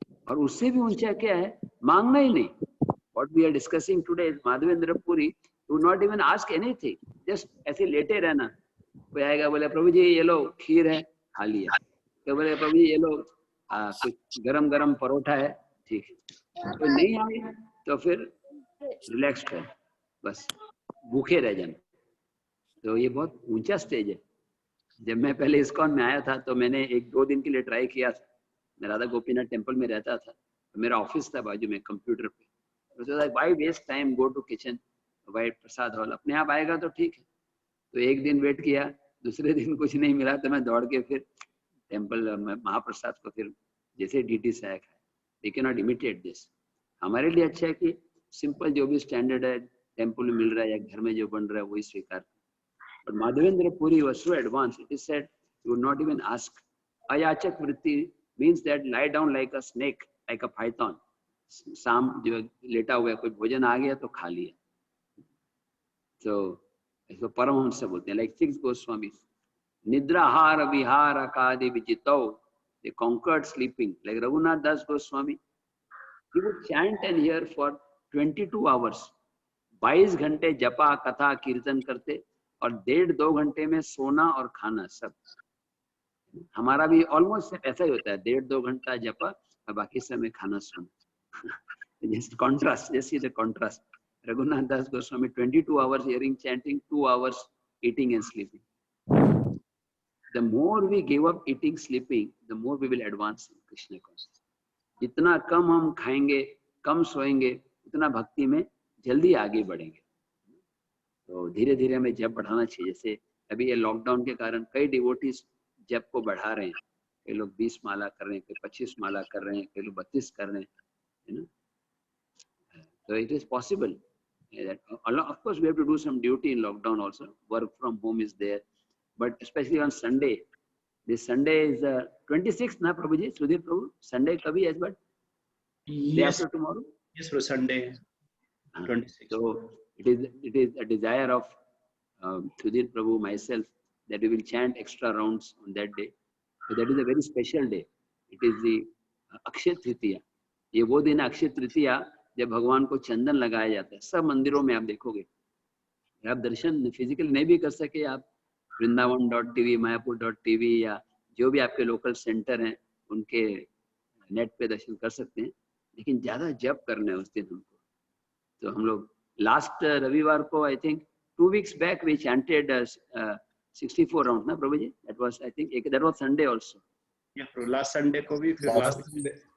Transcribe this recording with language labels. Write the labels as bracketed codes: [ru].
[hi] और उससे भी ऊंचा क्या है, मांगना ही नहीं। [en] What we are discussing today is Madhavendra Puri do not even ask anything, just [hi] ऐसे लेटे रहना। कोई आएगा बोले प्रभु जी ये लो खीर है, खा लिया। कोई बोले प्रभु जी ये लो कुछ गरम गरम परोठा है, ठीक है। कोई नहीं आए तो फिर रिलैक्स कर, बस भूखे रह जाना। तो ये बहुत ऊंचा स्टेज है। जब मैं पहले इस्कॉन में आया था तो मैंने 1-2 दिन के लिए ट्राई किया था। मैं राधा गोपीनाथ टेम्पल में रहता था, तो मेरा ऑफिस था बाजू में कंप्यूटर पे। [en] तो why waste time, go to kitchen, why Prasad hall, [hi] अपने आप आएगा तो ठीक है। तो एक दिन वेट किया, दूसरे दिन कुछ नहीं मिला तो मैं दौड़ के फिर टेम्पल महाप्रसाद को फिर जैसे डीटी से आया खाया। [en] We can not imitate this. [hi] हमारे लिए अच्छा है कि सिंपल जो भी स्टैंडर्ड है टेम्पल में मिल रहा है या घर में जो बन रहा है वही स्वीकार। [en] But Madhavendra Puri was so advanced. It is said he would not even ask. Ayachak vritti means that lie down like a snake, like a python. [hi] शाम जो लेटा हुआ है, कोई भोजन आ गया तो खा लिया। तो इसको परमहंस से बोलते हैं, [en] like 6 Goswamis. [sa] Nidra har vihara kadi vichitau. [en] They conquered sleeping. Like Raghunath Das Goswami, he would chant and hear for 22 hours. [hi] 22 घंटे जपा कथा कीर्तन करते और 1.5-2 घंटे में सोना और खाना सब। हमारा भी ऑलमोस्ट ऐसा ही होता है, 1.5-2 घंटा जपा और बाकी समय खाना सोना। [en] Just contrast, just see the contrast. Raghunath Das Goswami 22 hours hearing chanting, 2 hours eating and sleeping. The more we give up eating sleeping, the more we will advance in Krishna consciousness. [hi] जितना कम हम खाएंगे, कम सोएंगे, उतना भक्ति में जल्दी आगे बढ़ेंगे। तो धीरे धीरे हमें जप बढ़ाना चाहिए। जैसे अभी ये लॉकडाउन के कारण कई डिवोटीज जप को बढ़ा रहे हैं। कई लोग 20 माला कर रहे हैं, कई 25 माला कर रहे हैं, कई लोग 32 कर रहे हैं, [en] you know. So it is possible that of course we have to do some duty in lockdown also. Work from home is there, but especially on Sunday. This Sunday is 26th, na Prabhuji, Sudhir Prabhu. Sunday kabhi is but day after tomorrow. Yes, for Sunday. 26. So it is a desire of Sudhir Prabhu, myself, that we will chant extra rounds on that day. So that is a very special day. It is the Akshay Tritiya. [hi] ये वो दिन अक्षय तृतीया जब भगवान को चंदन लगाया जाता है। सब मंदिरों में आप देखोगे, आप दर्शन फिजिकली नहीं भी कर सके, आप वृंदावन.tv, मायापुर.tv या जो भी आपके लोकल सेंटर हैं उनके नेट पे दर्शन कर सकते हैं, लेकिन ज्यादा जप करना है उस दिन हमको। तो हम लोग लास्ट रविवार को [en] I think 2 weeks back we chanted 64 rounds ना प्रभु जी, that was I think that was Sunday also. Yeah, last Sunday को भी, फिर last Sunday.